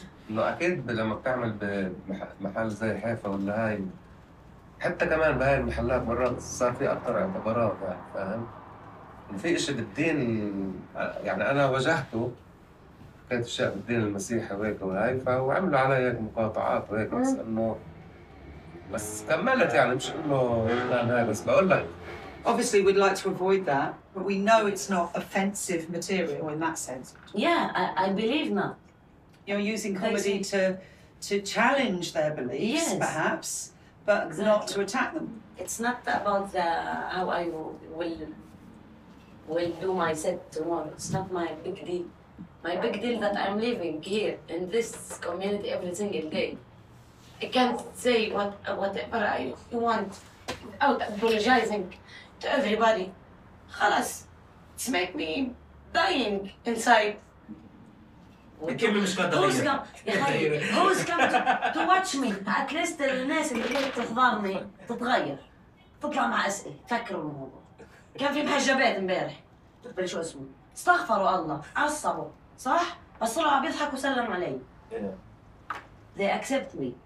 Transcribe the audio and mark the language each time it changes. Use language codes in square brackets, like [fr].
[ar] انه اكيد لما بتعمل بمحل زي حيفا ولا هاي، حتى كمان بهاي المحلات مرات صار في اكثر اعتبارات، يعني فاهم؟ في شيء بالدين، يعني انا واجهته كانت اشياء بالدين المسيحي وهيك وهاي، فعملوا علي هيك مقاطعات وهيك، بس انه بس كملت، يعني مش انه هاي، بس بقول لك [en] obviously we'd like to avoid that, but we know it's not offensive material in that sense. Yeah, I believe not. You're using comedy to challenge their beliefs, yes, perhaps, but exactly, not to attack them. It's not about how I will do my set tomorrow. It's not my big deal. My big deal that I'm living here in this community every single day. I can't say whatever I want without apologizing to everybody. [ar] خلاص. [en] It's make me dying inside. Who's come to watch me? At least [ar] الناس اللي جاية تحضرني تتغير. تطلع مع أسئلة، تفكروا الموضوع. كان في محجبات امبارح. تقبل شو اسمه؟ استغفروا الله، عصبوا، صح؟ بس طلعوا عم يضحكوا وسلموا علي. [en] They accept me.